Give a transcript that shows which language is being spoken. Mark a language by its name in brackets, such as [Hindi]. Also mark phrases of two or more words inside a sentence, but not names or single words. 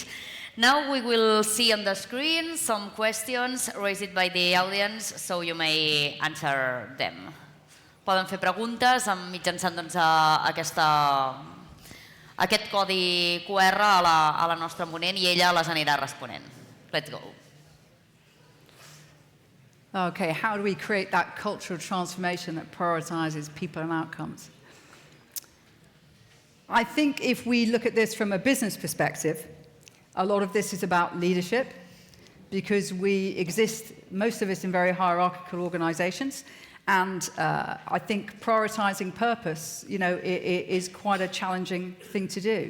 [English] Now we will see on the screen some questions raised by the audience, so you may answer them. [Catalan] Poden fer preguntes mitjançant aquest codi QR a la nostra ponent i ella les anirà responent. [English] Let's go. Okay, how do we create that cultural transformation that prioritizes people and outcomes? I think if we look at this from a business perspective, a lot of this is about leadership, because we exist, most of us, in very hierarchical organizations, and I think prioritizing purpose, is quite a challenging thing to do.